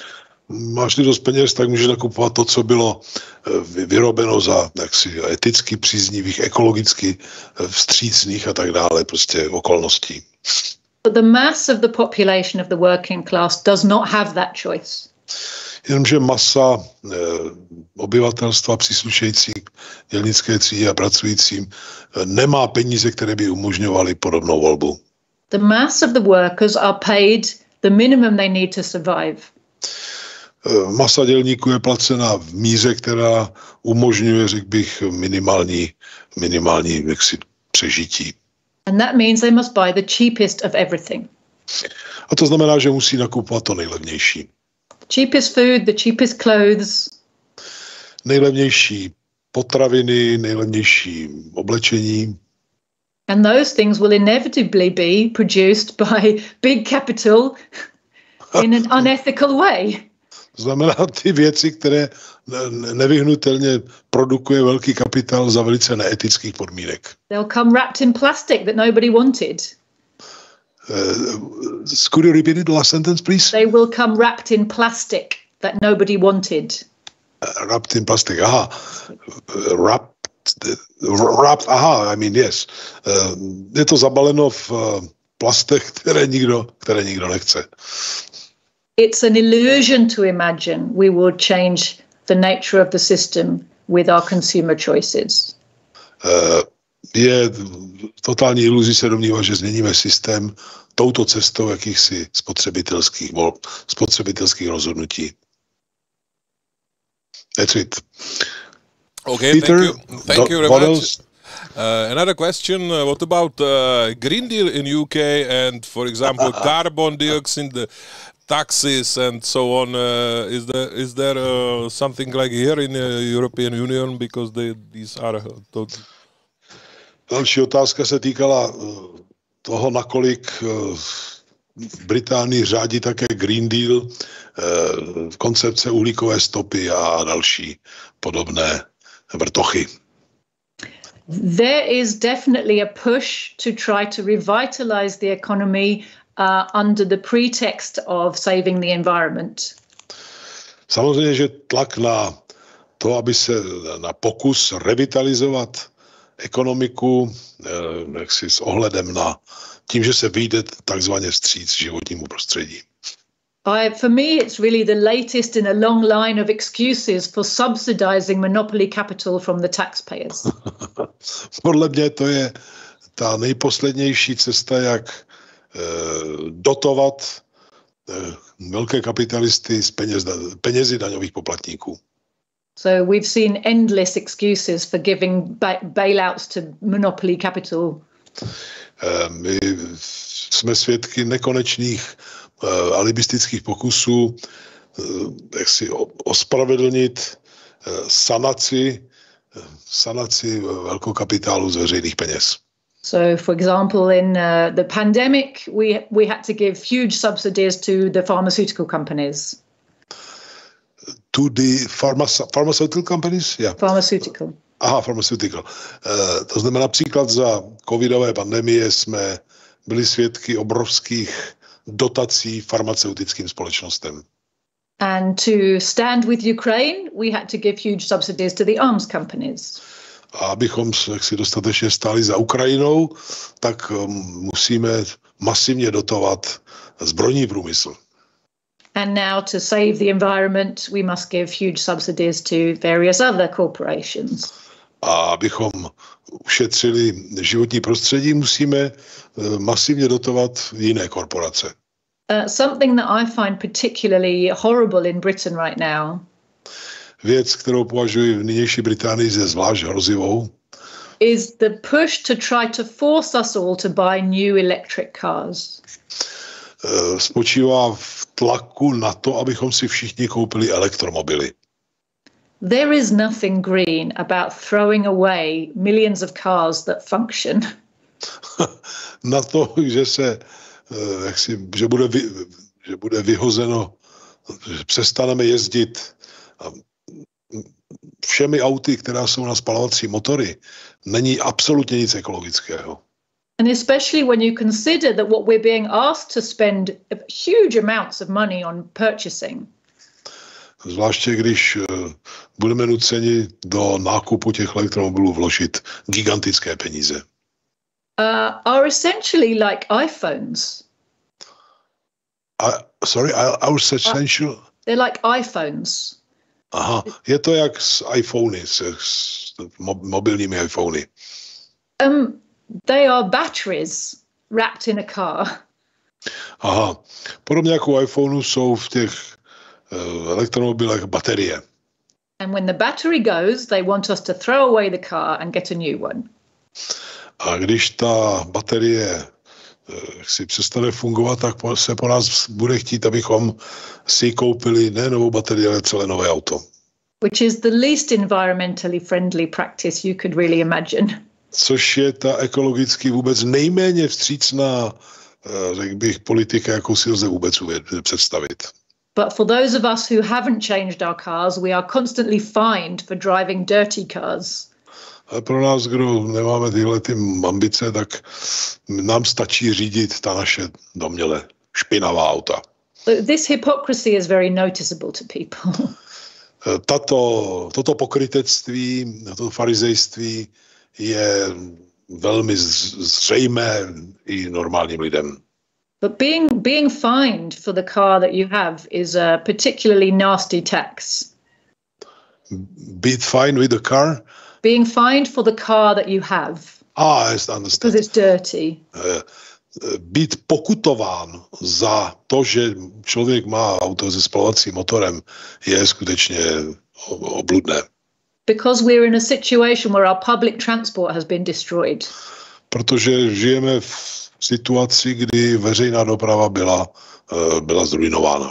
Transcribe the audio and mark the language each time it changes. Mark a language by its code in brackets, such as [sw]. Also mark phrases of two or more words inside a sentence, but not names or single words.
[cs] Máš-li dost peněz, tak můžeš nakupovat to, co bylo vyrobeno za jaksi eticky příznivých, ekologicky vstřícných a tak dále, prostě okolností. [en] But the mass of the population of the working class does not have that choice. [cs] Jenomže masa obyvatelstva příslušející dělnické třídě a pracujícím nemá peníze, které by umožňovaly podobnou volbu. [en] The mass of the workers are paid the minimum they need to survive. [cs] Masa dělníků je placena v míře, která umožňuje, řekl bych, minimální jaksi přežití. [en] And that means they must buy the cheapest of everything. [cs] A to znamená, že musí nakupovat to nejlevnější. [en] Cheapest food, the cheapest clothes. [cs] Nejlevnější potraviny, nejlevnější oblečení. [en] And those things will inevitably be produced by big capital in an unethical way. [cs] To znamená ty věci, které nevyhnutelně produkuje velký kapitál za velice neetických podmínek. [en] They'll come wrapped in plastic that nobody wanted. Could you repeat it, the last sentence, please? They will come wrapped in plastic that nobody wanted. Wrapped in plastic, aha. Wrapped, aha, I mean, yes. [cs] Je to zabaleno v plastech, které nikdo nechce. [en] It's an illusion to imagine we will change the nature of the system with our consumer choices. [cs] Je totální iluzí se domnívat, že změníme systém touto cestou jakýchsi spotřebitelských rozhodnutí. [en] That's it. Okay, Peter, thank you very much. Another question, what about Green Deal in UK and, for example, carbon dioxide taxes and so on? Is there something like here in the European Union, because these are... [cs] Další otázka se týkala toho, nakolik v Británii řádí také Green Deal, koncepce uhlíkové stopy a další podobné vrtochy. [en] There is definitely a push to try to revitalize the economy under the pretext of saving the environment. [cs] Samozřejmě, že tlak na to, aby se na pokus revitalizovat ekonomiku, jaksi s ohledem na tím, že se vyjde takzvaně vstříc životnímu prostředí. [en] For me, it's really the latest in a long line of excuses for subsidizing monopoly capital from the taxpayers. [cs] Podle mě to je ta nejposlednější cesta, jak dotovat velké kapitalisty z penězi daňových poplatníků. [en] So we've seen endless excuses for giving bailouts to monopoly capital. [cs] My jsme svědky nekonečných alibistických pokusů, jak si ospravedlnit sanaci velkokapitálu z veřejných peněz. [en] So, for example, in the pandemic, we had to give huge subsidies to the pharmaceutical companies. To the pharmaceutical companies? Yeah. Pharmaceutical. Aha, pharmaceutical. [cs] To znamená, například za covidové pandemie jsme byli svědky obrovských dotací farmaceutickým společnostem. [en] And to stand with Ukraine, we had to give huge subsidies to the arms companies. [cs] A abychom si dostatečně stáli za Ukrajinou, tak musíme masivně dotovat zbrojní průmysl. [en] And now to save the environment, we must give huge subsidies to various other corporations. [cs] A abychom ušetřili životní prostředí, musíme masivně dotovat jiné korporace. [en] Something that I find particularly horrible in Britain right now. [cs] Věc, kterou považuji v nynější Británii za zvlášť hrozivou, [en] is the push to try to force us all to buy new electric cars. [cs] Spočívá v tlaku na to, abychom si všichni koupili elektromobily. [en] There is nothing green about throwing away millions of cars that function. [cs] Na to, že bude vyhozeno, že přestaneme jezdit všemi auty, která jsou na spalovací motory, není absolutně nic ekologického. [en] And especially when you consider that what we're being asked to spend huge amounts of money on purchasing. [cs] Zvláště když budeme nuceni do nákupu těch elektromobilů vložit gigantické peníze. [en] Are essentially like iPhones. Sorry, are essential? They're like iPhones. [cs] Aha, je to jak s iPhony, s mobilními iPhony. [en] They are batteries wrapped in a car. [cs] Aha, podobně jako u iPhoneu jsou v těch elektromobilech baterie. [en] And when the battery goes, they want us to throw away the car and get a new one. [cs] A když ta baterie si přestane fungovat, tak se po nás bude chtít, abychom si koupili ne novou baterii, ale celé nové auto. [en] Which is the least environmentally friendly practice you could really imagine. [cs] Což je ta ekologicky vůbec nejméně vstřícná, řekl bych, politika, jakou si lze vůbec představit. [en] But for those of us who haven't changed our cars, we are constantly fined for driving dirty cars. [cs] Ale pro nás, kdo nemáme tyhle ambice, tak nám stačí řídit ta naše domněle špinavá auta. [en] This hypocrisy is very noticeable to people. [cs] Toto pokrytectví, toto farizejství je velmi zřejmé i normálním lidem. [en] But being fined for the car that you have is a particularly nasty tax. Be fine with the car? Being fined for the car that you have. Yes, understand. Because it's dirty. [cs] Být pokutován za to, že člověk má auto se spalovacím motorem, je skutečně obludné. [en] Because we're in a situation where our public transport has been destroyed. [cs] Protože žijeme v situaci, kdy veřejná doprava byla zruinována.